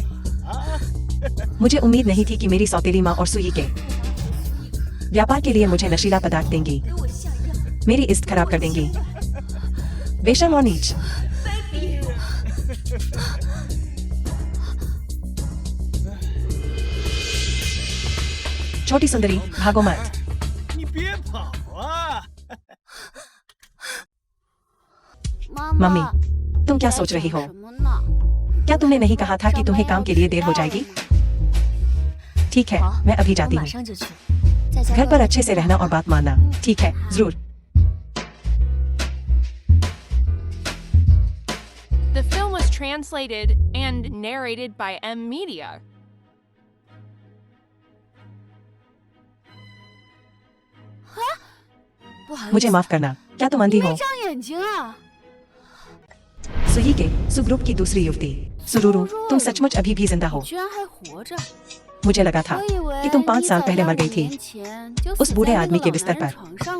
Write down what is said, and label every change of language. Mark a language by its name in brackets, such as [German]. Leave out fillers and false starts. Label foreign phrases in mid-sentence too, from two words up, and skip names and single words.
[Hindi] मुझे उम्मीद नहीं थी कि मेरी सौतेली माँ और सुई के व्यापार के लिए मुझे नशीला पदार्थ देंगी, मेरी इज्जत खराब कर देंगी। बेशर्म और नीच। छोटी सुंदरी, भागो मत। [Chinese] 你别跑啊！ [Hindi] मम्मी, तुम क्या सोच रही हो? क्या तुमने नहीं कहा था कि तुम्हें काम के लिए देर हो जाएगी? ठीक है, मैं अभी जाती हूँ। घर पर अच्छे से रहना और बात मानना। ठीक है, जरूर। [English] The film was translated and narrated by M Media. [Hindi] मुझे माफ करना। क्या तुम अंधी हो? सुई के सुग्रुप की दूसरी युवती। सुरुरु, तुम सचमुच अभी भी जिंदा हो। मुझे लगा था कि तुम 5 साल पहले मर गई थी उस बूढ़े आदमी के बिस्तर पर।